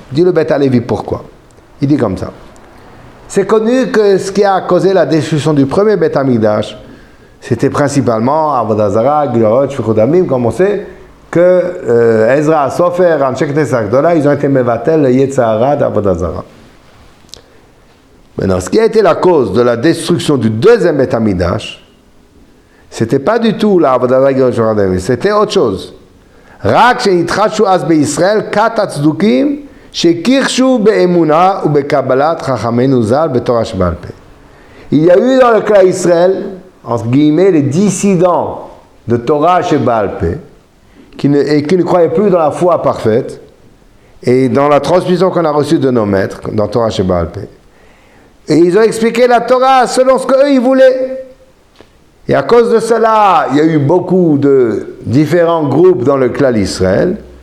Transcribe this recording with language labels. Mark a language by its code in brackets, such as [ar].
[fr] Dit le Bet HaLevi pourquoi? Il dit comme ça. C'est connu que ce qui a causé la destruction du premier Bet HaMikdash, c'était principalement Avodah Zarah, Gilorot, Shfichut Damim, comme on sait, que Ezra, Sofer, Anshek Knesset Agdola, ils ont été mevatel le Yetzer Hara d'Avodah Zarah. Maintenant, ce qui a été la cause de la destruction du deuxième Bet HaMikdash, c'était pas du tout la Avodah Zarah, Gilorot, Shfichut Damim, c'était autre chose. [he] רק שהתחדשו אז בישראל כת הצדוקים שקירשו באמונה ובקבלת חכמינו ז"ל בתורה שבעל פה. [fr] Il y a eu dans le clan Israël, entre guillemets, les dissidents de Torah Sheba'al Peh qui ne croyaient plus dans la foi parfaite et dans la transmission qu'on a reçue de nos maîtres dans Torah Sheba'al Peh. Et ils ont expliqué la Torah selon ce qu'eux ils voulaient. Et à cause de cela, il y a eu beaucoup de différents groupes dans le clan d'Israël.